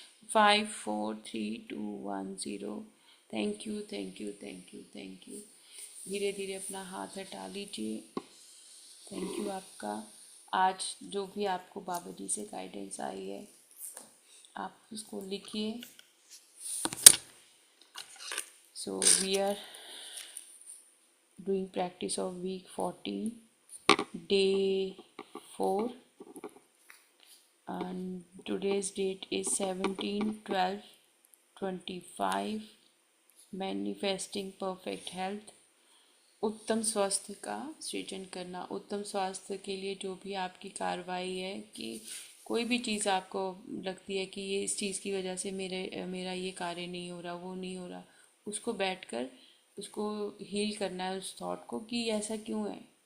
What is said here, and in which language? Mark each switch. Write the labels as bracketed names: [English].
[English] 5 4 3 2 1 0। Thank you thank you [Hindi] thank you thank you. धीरे धीरे अपना हाथ हटा लीजिए। थैंक यू आपका। आज जो भी आपको बाबा जी से गाइडेंस आई है आप उसको लिखिए। [English] So we are doing practice of week 14, day 4, and today's date is 17/12/25. Manifesting perfect health। [Hindi] उत्तम स्वास्थ्य का सृजन करना। उत्तम स्वास्थ्य के लिए जो भी आपकी कार्रवाई है कि कोई भी चीज़ आपको लगती है कि ये इस चीज़ की वजह से मेरा ये कार्य नहीं हो रहा, वो नहीं हो रहा, उसको बैठकर उसको हील करना है उस थॉट को कि ऐसा क्यों है।